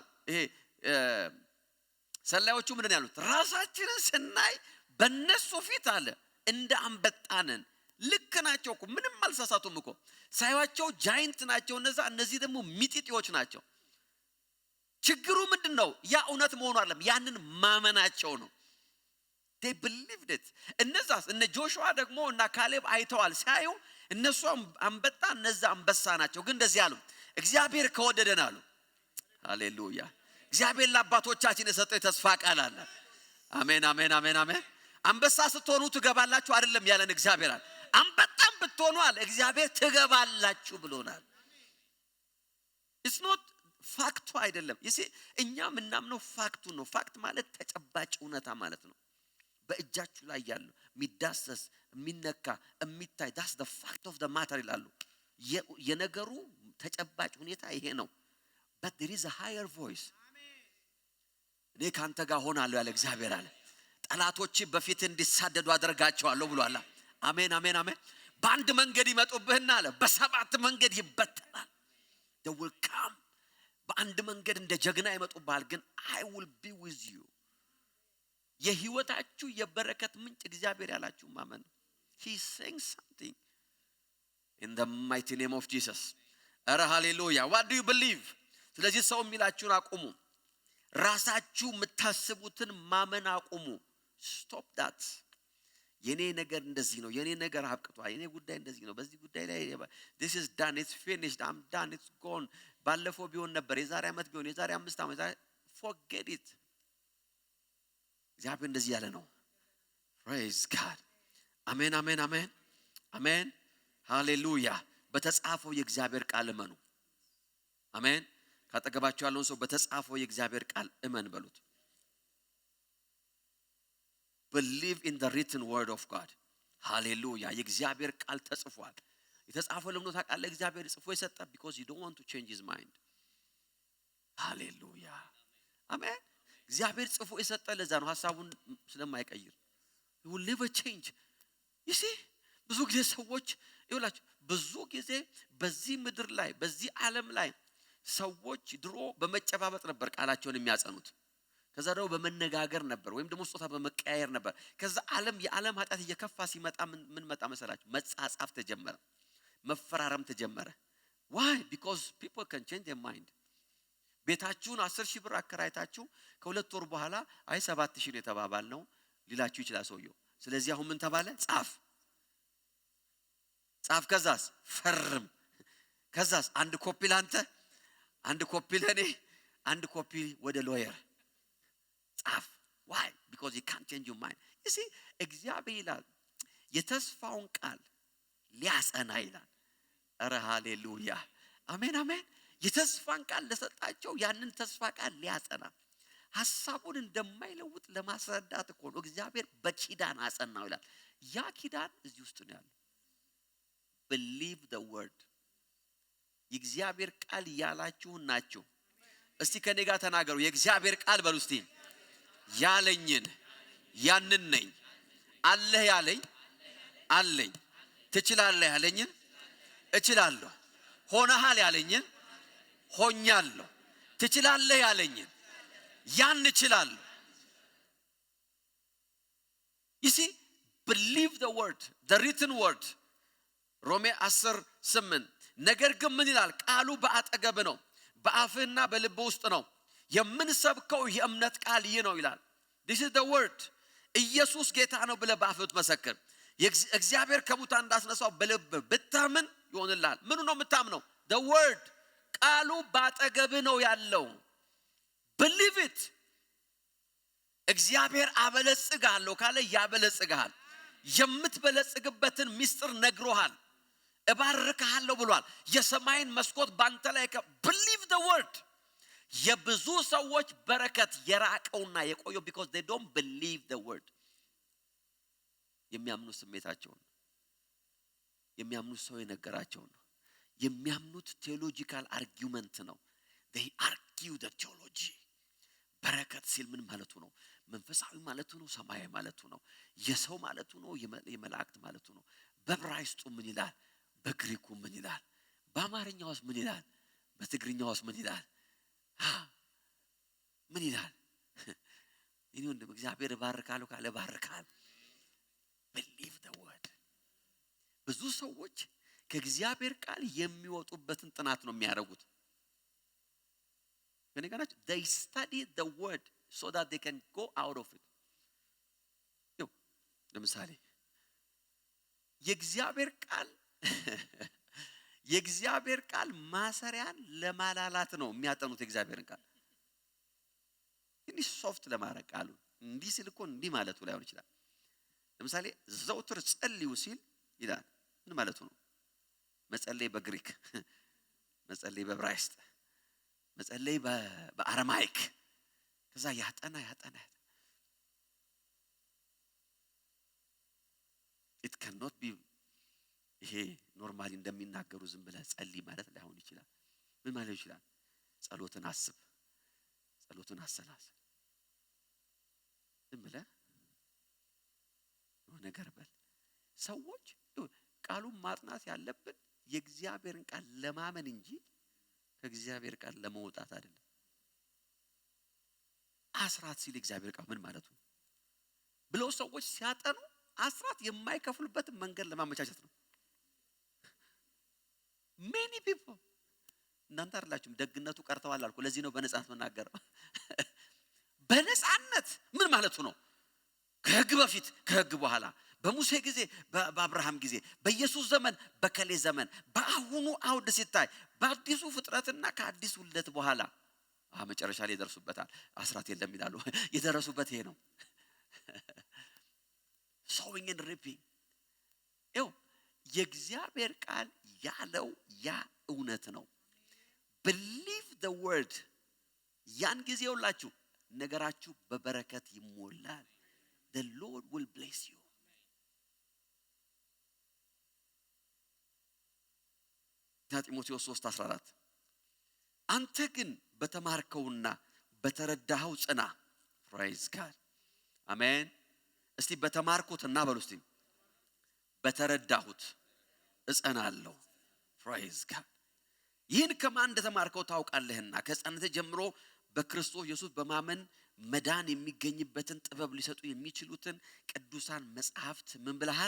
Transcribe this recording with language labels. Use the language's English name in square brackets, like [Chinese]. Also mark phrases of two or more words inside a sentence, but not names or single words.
[Amharic] ይሄ ሰላዮቹ ምን ያሉት? ራሳችንን ስናይ በእነሱ ፊት አለ እንደ አንበጣነን ልክ ናቸው እኮ ምንም አልሳሳቱም እኮ ሳይዋቸው ጃይንት ናቸው እነዚህ ደግሞ ሚጢጢዎች ናቸው ችግሩ ምንድነው ያ እውነት መሆኑ አይደለም ያንን ማመናቸው ነው [English] they believed it [Amharic] እነ ጆሹዋ ደግሞ እና ካሌብ አይተዋል ሳይው እነሱ አንበጣ እነዛ አንበሳ ናቸው ግን እንደዚህ አሉ እግዚአብሔር ከወደደን አሉ ሃሌሉያ እግዚአብሔር ለአባቶቻችን የሰጠው ተስፋ ቃል አለ አሜን አሜን አሜን አሜን አንበሳ ስትሆኑ ትገባላችሁ አይደለም ያለን እግዚአብሔር አለ አንበጣም ብትሆኑ አለ እግዚአብሔር ትገባላችሁ ብሎናል [English] it's not [Amharic] ፋክቱ አይደለም ይሲ እኛ ምናምነው ፋክቱ ነው ፋክት ማለት ተጨባጭ እውነታ ማለት ነው በእጃችሁ ላይ ያለው ሚዳሰስ ሚነካ የሚታይ [English] that's the fact of the matter [Amharic] ይላሉ የነገሩ ተጨባጭ ሁኔታ ይሄ ነው [English] but there is a higher voice [Amharic] እኔ ካንተ ጋር ሆናለሁ ያለ እግዚአብሔር አለ ጠላቶች በፊት እንዲሳደዱ አደርጋቸዋለሁ ብሏል አሜን አሜን አሜን በአንድ መንገድ ይመጡብህና አለ በሰባት መንገድ ይበተናል [English] they will come [Amharic] በአንድ መንገድ እንደ ጀግና ይመጡብሃል ግን [English] I will be with you [Amharic] የህይወታችሁ የበረከት ምንጭ እግዚአብሔር ያላችሁ ማመን [English] he is saying something in the mighty name of Jesus [Amharic] አረ ሃሌሉያ [English] what do you believe [Amharic] ስለዚህ ሰው የሚላችሁን አቁሙ ራሳችሁ የምታስቡትን ማመን አቁሙ [English] stop that [Amharic] የኔ ነገር እንደዚህ ነው የኔ ነገር አብቅቷል የኔ ጉዳይ እንደዚህ ነው በዚህ ጉዳይ ላይ [English] this is done it's finished I'm done it's gone [Amharic] ባለፈው ቢሆን ነበር የዛሬ አመት ቢሆን የዛሬ 5 አመት [English] forget it [Amharic] እግዚአብሔር እንደዚህ ያለ ነው [English] praise God [Amharic] አሜን አሜን አሜን አሜን ሃሌሉያ በተጻፈው የእግዚአብሔር ቃል እመኑ አሜን ካጠገባችሁ ያለውን ሰው በተጻፈው የእግዚአብሔር ቃል እመን በሉት [English] believe in the written word of God hallelujah [Amharic] የእግዚአብሔር ቃል ተጽፏል የተጻፈው ለምን ታውቃለህ እግዚአብሔር ጽፎ የሰጠ [English] because you don't want to change his mind hallelujah [Amharic] አሜን እግዚአብሔር ጽፎ የሰጠ ለዛ ነው ሐሳቡን ስለማይቀይር [English] he will never change you see [Amharic] ብዙ ጊዜ ሰዎች ይውላችሁ ብዙ ጊዜ በዚህ ምድር ላይ በዚህ ዓለም ላይ ሰዎች ድሮ በመጨባበጥ ነበር ቃላቸውን የሚያጸኑት ከዛ ደግሞ በመነጋገር ነበር ወይም ደግሞ ስጦታ በመቀያየር ነበር ከዛ የዓለም ኃጢአት እየከፋ ሲመጣ ምን መጣ መሰላችሁ መጻጻፍ ተጀመረ መፈራረም ተጀመረ [English] why because people can change their mind [Amharic] ቤታችሁን 10,000 ብር አከራይታችሁ ከሁለት ወር በኋላ አይ 7,000 ነው የተባባልነው ሊላችሁ ይችላል ሰውየው ስለዚህ አሁን ምን ተባለ ጻፍ ከዛስ ፈርም ከዛስ አንድ ኮፒ ላንተ አንድ ኮፒ ለኔ አንድ ኮፒ ወደ ሎየር ጻፍ [English] why because you can't change your mind you see [Amharic] እግዚአብሔር ይላል የተስፋውን ቃል ሊያጸና ይላል አረ ሃሌሉያ አሜን አሜን የተስፋን ቃል ለሰጣቸው ያንን ተስፋ ቃል ሊያጸና ሐሳቡን እንደማይለውጥ ለማስረዳት እኮ ነው እግዚአብሔር በኪዳን አጸናው ይላል ያ ኪዳን እዚህ ውስጥ ነው ያለው [English] believe the word [Amharic] የእግዚአብሔር ቃል ያላችሁ ናችሁ እስቲ ከኔ ጋር ተናገሩ የእግዚአብሔር ቃል በሉ እስቲ ያለኝን ያንን ነኝ አለህ ያለኝ አለኝ ትችላለህ ያለኝን እችላለሁ ሆነሃል ያለኝን ሆኛለሁ ትችላለህ ያለኝን ያን እችላለሁ [English] you see believe the word the written word [Amharic] ሮሜ 10:8 ነገር ግን ምን ይላል ቃሉ በአጠገብ ነው በአፍህና በልብ ውስጥ ነው የምንሰብከው የእምነት ቃል ይህ ነው ይላል [English] this is the word [Amharic] ኢየሱስ ጌታ ነው ብለህ በአፍህ መሰክር እግዚአብሔር ከሙታን እንዳስነሳው በልብ ብታምን ይሆንልሃል ምኑ ነው የምታምነው [English] the word [Amharic] ቃሉ በአጠገብ ነው ያለው [English] believe it [Amharic] እግዚአብሔር አበለጽጋለሁ ካለ ያበለጽጋል የምትበለጽግበትን ሚስጥር ነግሮሃል እባርካለሁ ብሏል የሰማይን መስኮት ባንተ ላይ [English] believe the word [Amharic] የብዙ ሰዎች በረከት የራቀውና የቆየው [English] because they don't believe the word [Amharic] የሚያምኑ ስሜታቸውን የሚያምኑ ሰው የነገራቸው ነው የሚያምኑት [English] theological argument [Amharic] ነው [English] they argue the [Amharic] theology በረከት ሲል ምን ማለቱ ነው መንፈሳዊ ማለቱ ነው ሰማያዊ ማለቱ ነው የሰው ማለቱ ነው የመላእክት ማለቱ ነው በዕብራይስጡ ምን ይላል በግሪኩ ምን ይላል በአማርኛውስ ምን ይላል በትግርኛውስ ምን ይላል ምን ይላል እኔ ወንድም እግዚአብሔር ባርካለሁ ካለ ባርካል believe ብዙ ሰዎች ከእግዚአብሔር ቃል የሚወጡበትን ጥናት ነው የሚያደርጉት። ከነገራችሁ [English] they study the word so that they can go out of it። [Amharic] ለምሳሌ የእግዚአብሔር ቃል ማሰሪያን ለማላላት ነው የሚያጠኑት። የእግዚአብሔርን ቃል ትንሽ ሶፍት ለማድረግ ቃሉ እንዲህ ሲል እኮ እንዲህ ማለቱ ላይሆን ይችላል። ለምሳሌ ዘውትር ጸልዩ ሲል ይላል። ምን ማለቱ ነው? መጸለይ በግሪክ፣ መጸለይ በዕብራይስጥ፣ መጸለይ በአረማይክ፣ ከዛ ያጠና [English] it cannot be [Amharic] ይሄ ኖርማሊ እንደሚናገሩ ዝም ብለህ ጸልይ ማለት ላይሆን ይችላል። ምን ማለት ይችላል? ጸሎትን አስብ፣ ጸሎትን አሰላስል፣ ዝም ብለህ ነገር በል። ሰዎች ቃሉን ማጥናት ያለብን የእግዚአብሔርን ቃል ለማመን እንጂ ከእግዚአብሔር ቃል ለመውጣት አይደለም። አስራት ሲል እግዚአብሔር ቃል ምን ማለቱ ብለው ሰዎች ሲያጠኑ አስራት የማይከፍሉበትን መንገድ ለማመቻቸት ነው። [English] many people [Amharic] እናንተ አይደላችሁም ደግነቱ ቀርተዋል አልኩ። ለዚህ ነው በነጻነት መናገር። በነጻነት ምን ማለቱ ነው? ከሕግ በፊት ከሕግ በኋላ፣ በሙሴ ጊዜ፣ በአብርሃም ጊዜ፣ በኢየሱስ ዘመን፣ በከሌ ዘመን፣ በአሁኑ አውድ ሲታይ በአዲሱ ፍጥረትና ከአዲሱ ልደት በኋላ መጨረሻ ላይ ይደርሱበታል። አስራት የለም ይላሉ። የደረሱበት ይሄ ነው። [English] sowing and reaping። [Amharic] የእግዚአብሔር ቃል ያለው ያ እውነት ነው። [English] believe the word። [Amharic] ያን ጊዜ ሁላችሁ ነገራችሁ በበረከት ይሞላል። [English] the Lord will bless you። [Amharic] ጢሞቴዎስ 3:14 አንተ ግን በተማርከውና በተረዳኸው ጽና። [English] praise God [Amharic] አሜን። እስቲ በተማርኩትና በሉ እስቲ በተረዳሁት እጸናለሁ። [English] praise God [Amharic] ይህን ከማን እንደተማርከው ታውቃለህና ከሕፃንነትህ ጀምሮ በክርስቶስ ኢየሱስ በማመን መዳን የሚገኝበትን ጥበብ ሊሰጡ የሚችሉትን ቅዱሳን መጻሕፍት ምን ብለሃል?